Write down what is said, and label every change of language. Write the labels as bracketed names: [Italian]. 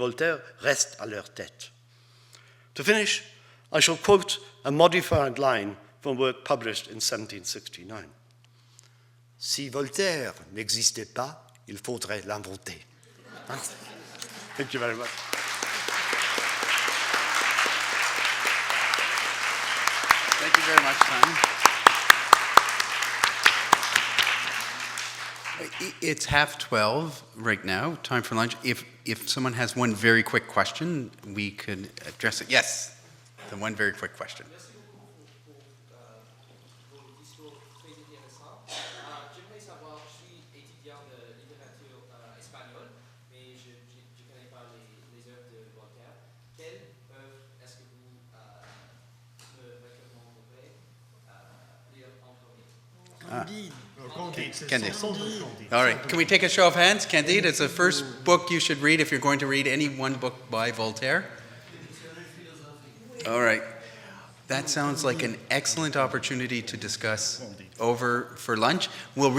[French] Voltaire, reste à leur tête." [English] To finish, I shall quote a modified line from work published in 1769. [French] Si Voltaire n'existait pas, il faudrait l'inventer. [English] Thank you very much. Thank you very much, Simon. It's 12:30 right now, time for lunch. If someone has one very quick question, we could address it. Yes, the one very quick question. [French] Merci beaucoup pour vos discours très intéressants. J'aimerais savoir, je suis étudiant de littérature espagnole, mais je ne connais pas les œuvres de Voltaire. Quelle œuvre est-ce que vous me recommanderiez lire en premier? [English] Candide. All right. Can we take a show of hands? Candide, it's the first book you should read if you're going to read any one book by Voltaire. All right. That sounds like an excellent opportunity to discuss over for lunch. We'll